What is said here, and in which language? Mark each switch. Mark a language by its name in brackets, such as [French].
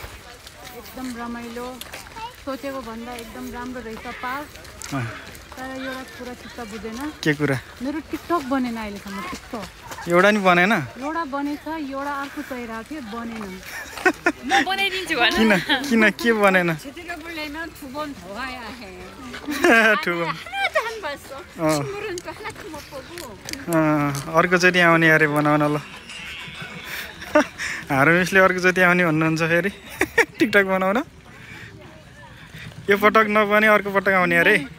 [Nepali] एकदम रमाइलो सोचेको भन्दा एकदम राम्रो रहेछ पार्क तर एउटा कुरा चित्त बुझेन के कुरा मेरो टिकटक बनेन अहिलेसम्म टिकटक एउटा नि बनेन एउटा बनेछ एउटा अर्को चाहिरहेको थियो बनेन म बनाइदिन्छु भन किन के बनेन [Korean] 제대로 보려면 두 번 더 와야 해. [Nepali] ठुलो [Korean] 하나도 안 봤어. 친구는 또 하나도 못 보고. [Nepali] अर्कोचोटि आउने अरे बनाउन ल हाम्रो मिसले अर्कोचोटि आउने भन्नुहुन्छ फेरि टिकटक बनाउन यो पटक नबने अर्को पटक आउने अरे